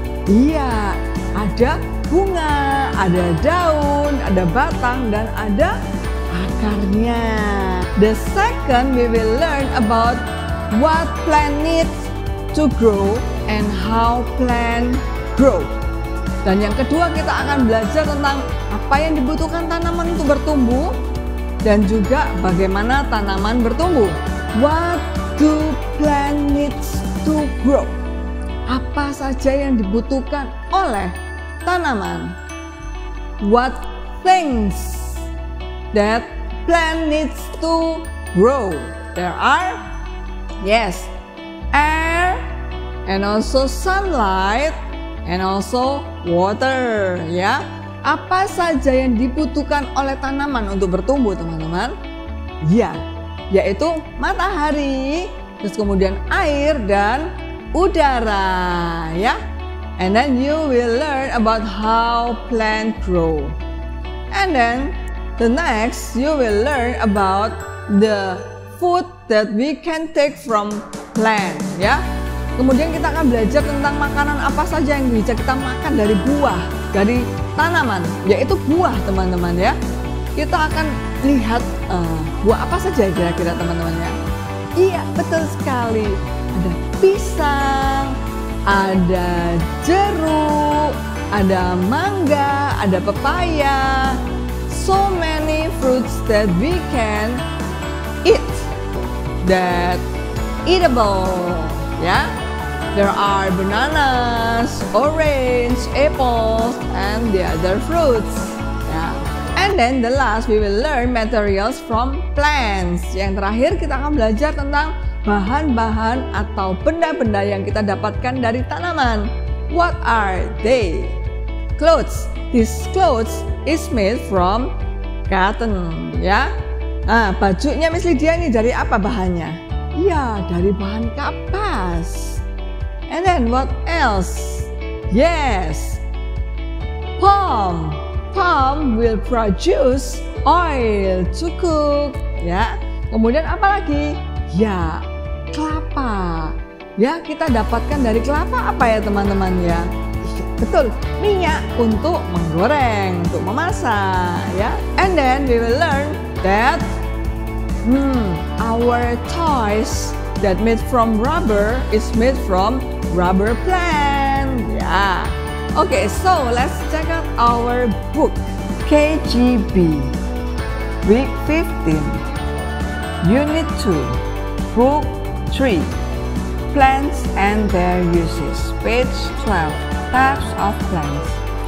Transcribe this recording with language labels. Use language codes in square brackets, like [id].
[id] Iya, ada bunga, ada daun, ada batang, dan ada akarnya. [en] The second, we will learn about what plant needs to grow and how plant grow. [id] Dan yang kedua, kita akan belajar tentang apa yang dibutuhkan tanaman untuk bertumbuh dan juga bagaimana tanaman bertumbuh. [en] What do plant needs to grow? [id] Apa saja yang dibutuhkan oleh tanaman? [en] What things that plant needs to grow? There are, yes, air, and also sunlight, and also water ya. [id] Apa saja yang dibutuhkan oleh tanaman untuk bertumbuh teman-teman? Ya, yaitu matahari, terus kemudian air dan udara ya. [en] And then you will learn about how plant grow. And then the next you will learn about the food that we can take from plant ya. [id] Kemudian kita akan belajar tentang makanan apa saja yang bisa kita makan dari buah, dari tanaman, yaitu buah teman-teman ya. Kita akan lihat buah apa saja kira-kira teman-teman ya. Iya, betul sekali. Ada pisang, ada jeruk, ada mangga, ada pepaya. [en] So many fruits that we can eat, that eatable ya. There are bananas, orange, apples, and the other fruits. Yeah. And then the last we will learn materials from plants. [id] Yang terakhir kita akan belajar tentang bahan-bahan atau benda-benda yang kita dapatkan dari tanaman. [en] What are they? Clothes. This clothes is made from cotton. Ya. [id] Nah, bajunya Miss Lydia ini dari apa bahannya? Iya, dari bahan kapas. [en] And then what else? Yes, palm. Palm will produce oil to cook. [id] Ya. Kemudian apa lagi? Ya, kelapa. Ya, kita dapatkan dari kelapa apa ya teman-teman ya? Betul, minyak untuk menggoreng, untuk memasak. Ya. [en] And then we will learn that our toys that made from rubber is made from rubber plant. Yeah. Okay, so let's check out our book. KGB, week 15, unit 2, book 3, plants and their uses, page 12, types of plants.